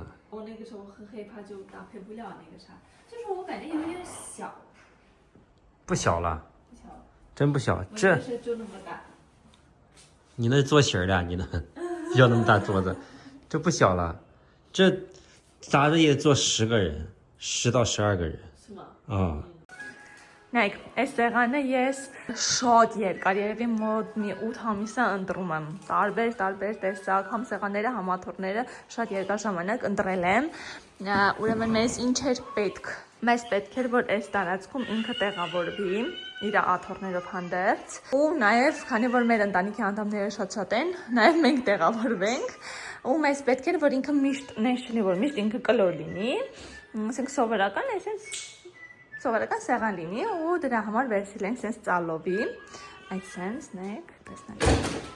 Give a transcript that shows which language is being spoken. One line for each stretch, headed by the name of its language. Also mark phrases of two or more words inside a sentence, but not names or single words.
Chinese: 我那个时候很害怕，就搭配不了那个啥，就是我感觉有点小。不小了。不小了。真不小，这就那么大。你那做型的，你那要那么大桌子，这不小了，这咋的也坐10个人，10到12个人。是吗？啊。
Armenian: Նայեք, այս սեղանը ես շատ երկար, երևի մոտ մի 8 ամիս է ընտրում եմ, տարբեր տեսակ, համ սեղանները, համ աթոռները շատ երկար ժամանակ ընտրել եմ, ուրեմն մեզ ինչ էր պետք, մեզ պետք էր, որ այս տարածքում ինքը տեղավորվի, իր աթոռներով հանդերձ, ու նաև, քանի որ մեր ընտանիքի անդամները շատ են, նաև մենք տեղավորվենք, ու մեզ պետք էր, որ ինքը միշտ, նենց չլինի, որ միշտ ինքը կլոր լինի, ասենք սովորական, այսպես Սովորական սեղան լինի ու դրա համար վերցրել ենք սենց ծալովի, այդ սենց, նայեք, տեսնեք,